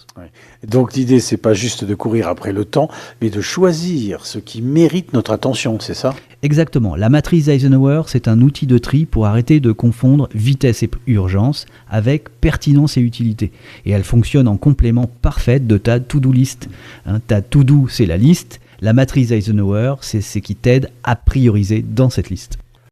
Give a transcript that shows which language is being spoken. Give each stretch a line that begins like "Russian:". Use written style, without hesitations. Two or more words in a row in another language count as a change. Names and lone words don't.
French: Donc l'idée, c'est pas juste de courir après le temps, mais de choisir ce qui mérite notre attention, c'est ça? Exactement. La matrice Eisenhower, c'est un outil de tri pour arrêter de confondre vitesse et urgence avec pertinence et utilité. Et elle fonctionne en complément parfait de ta
English: to-do list.
French: Ta to-do, c'est la liste. La matrice Eisenhower, c'est ce qui t'aide à prioriser dans cette liste.